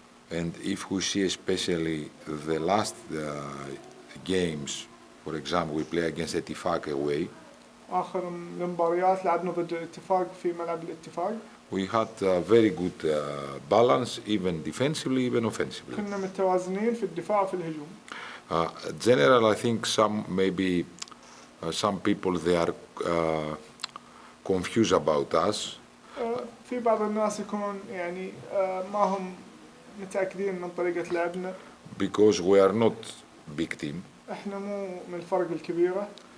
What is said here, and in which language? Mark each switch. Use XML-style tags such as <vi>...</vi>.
<en>And if we see especially the last games, for example, we play against Etifak away.</en> <ar>آخر المباريات لعبنا ضد الاتفاق في ملعب الاتفاق.</ar> <en>We had a very good balance, even defensively, even offensively.</en> <ar>كنا متوازنين في الدفاع وفي الهجوم.</ar> <en>General, I think some people they are confused about us.</en> <ar>في بعض الناس يكونون يعني ما هم متأكدين من طريقة لعبنا.</ar> <en>Because we are not big team.</en> <ar>احنا مو من الفرق الكبيرة.</ar>